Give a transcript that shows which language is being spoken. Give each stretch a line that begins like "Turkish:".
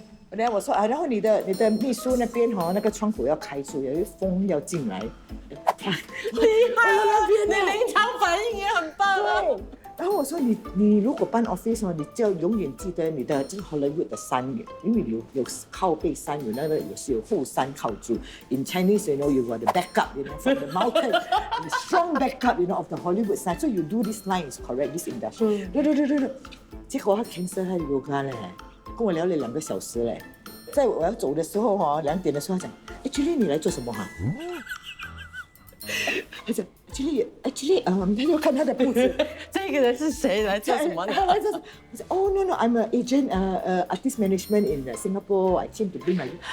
Chinese: 然后我说啊，然后你的秘书那边那个窗口要开出，有一风要进来。厉害了，你临场反应也很棒啊。对。然后我说你如果搬 office 你就要永远记得你的这个 Hollywood 的山源，因为有靠背山，有那个也是有后山靠住。
English: In Chinese, you got the backup, from the mountain, the strong backup, of the Hollywood side. So you do this line is correct, this industry.
Chinese: 对。结果他 cancel 他的 yoga 嘞，跟我聊了2个小时嘞。在我要走的时候2点的时候他讲，Julie 你来做什么哈？他讲。 Actually， 他就看他的布子，这个人是谁来做什么的？他来做什么？我说
English: Oh no，I'm an agent， artist management in Singapore。I came to bring my。